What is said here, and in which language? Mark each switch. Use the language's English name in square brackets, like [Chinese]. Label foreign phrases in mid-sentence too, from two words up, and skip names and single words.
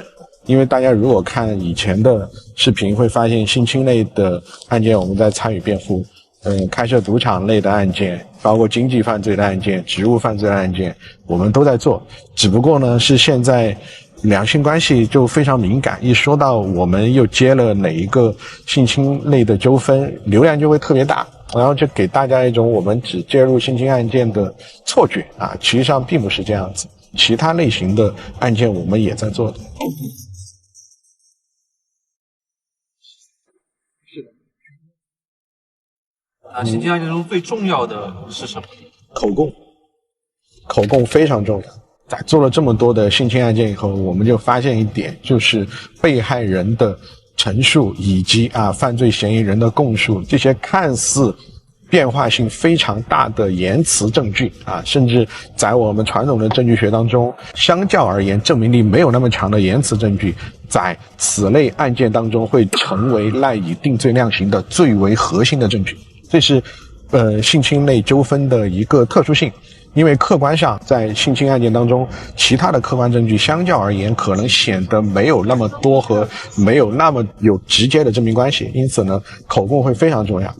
[Chinese] 因為大家如果看以前的視頻，會發現性侵類的案件我們在參與辯護，開設賭場類的案件，包括經濟犯罪的案件、職務犯罪的案件，我們都在做。只不過呢，是現在兩性關係就非常敏感，一說到我們又接了哪一個性侵類的糾紛，流量就會特別大，然後就給大家一種我們只介入性侵案件的錯覺啊，其實上並不是這樣子。其他類型的案件我們也在做的。性侵案件中最重要的是什麼？口供。口供非常重要。在做了這麼多的性侵案件以後，我們就發現一點，就是被害人的陳述以及犯罪嫌疑人的供述，這些看似變化性非常大的言辭證據甚至在我們傳統的證據學當中，相較而言證明力沒有那麼強的言辭證據，在此類案件當中會成為賴以定罪量刑的最為核心的證據。這是性侵類糾紛的一個特殊性，因為客觀上在性侵案件當中，其他的客觀證據相較而言可能顯得沒有那麼多和沒有那麼有直接的證明關係，因此呢，口供會非常重要。